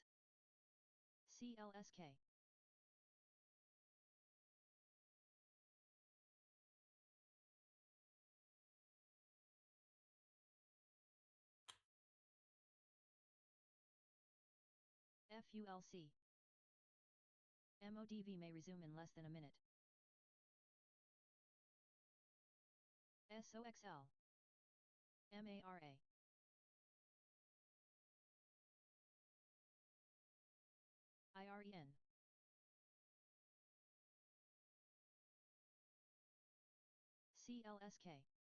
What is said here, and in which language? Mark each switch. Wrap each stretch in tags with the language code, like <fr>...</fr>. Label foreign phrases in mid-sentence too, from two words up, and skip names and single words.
<en>CLSK. FULC. MODV may resume in less than a minute. SOXL. MARA. IREN. CLSK.</en>